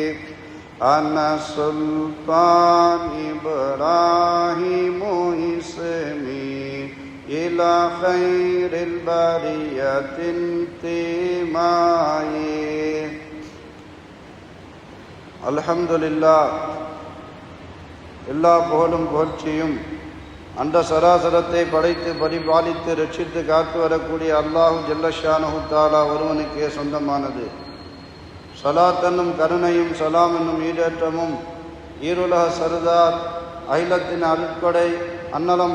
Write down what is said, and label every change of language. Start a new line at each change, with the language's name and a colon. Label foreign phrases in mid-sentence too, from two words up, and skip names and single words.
Arabic: أنا السلطان إبراهيم اسمي إلى خير البرية انتمائي. الحمد لله.
Tamil: எல்லா புகழும் புகழ்ச்சியும் அந்த சராசரத்தை படைத்து பரிபாலித்து ரட்சித்து காத்து வரக்கூடிய
Arabic: الله جل شأنه تعالى
Tamil: ஒருவனுக்கே சொந்தமானது. ஸலாத் என்னும் கருணையும் சலாம் என்னும் ஈடேற்றமும் ஈருலக சர்தார் அகிலத்தின் அருட்கொடை அன்னலம்